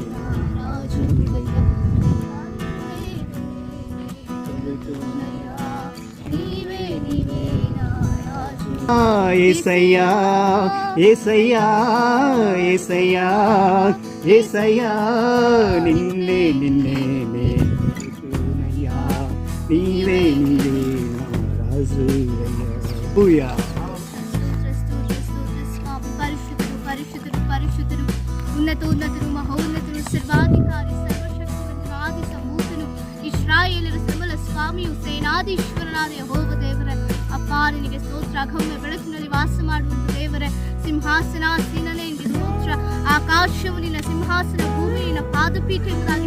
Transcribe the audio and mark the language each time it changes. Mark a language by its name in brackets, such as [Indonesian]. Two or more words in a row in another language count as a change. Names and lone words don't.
[Telugu] యేసయ్యా యేసయ్యా యేసయ్యా యేసయ్యా నిన్నే నిన్నే కొలుతునయ్యా నీవే నీవే నా రాజయ్యా పరిశుద్ధుడు పరిశుద్ధుడు పరిశుద్ధుడు ఉన్నతుడు మహోన్నతుడు సర్వాధికారి [Kannada] ಸರ್ವಶಕ್ತಿವಂತನು ಆದಿ ಸಂಭೂತನು ಇಸ್ರಾಯೇಲರ ಸಮಲ ಸ್ವಾಮಿಯು ಸೇನಾಧೀಶ್ವರನಾದ ಯೆಹೋವ ದೇವರೇ ಅಪ್ಪ ನಿನಗೆ ಸ್ತೋತ್ರ ಅಗಮ್ಯ ಬೆಳಕಿನಲ್ಲಿ ವಾಸ ಮಾಡುವಂತ ದೇವರೇ ಸಿಂಹಾಸನಾಸೀನನೇ ನಿನಗೆ ಸ್ತೋತ್ರ ಆಕಾಶವು ನಿನ್ನ ಸಿಂಹಾಸನ ಭೂಮಿ ನಿನ್ನ ಪಾದಪೀಠ ಎಂಬುದಾಗಿ